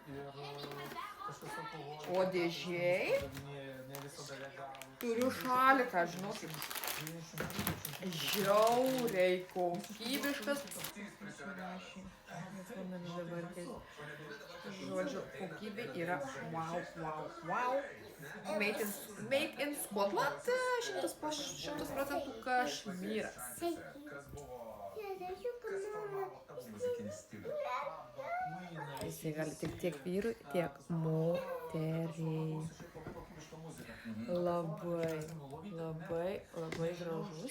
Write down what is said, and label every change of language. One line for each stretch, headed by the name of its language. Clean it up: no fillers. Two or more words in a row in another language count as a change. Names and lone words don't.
Lithuanian: O dėžėj turiu šaliką, žinokit. Žiauriai kokybiškas. Žodžiu, kokybė yra wow.
English: Made in Scotland, 100% Kašmyras.
Lithuanian: Jisai gali tiek vyrui, tiek moteriai. Labai gražus.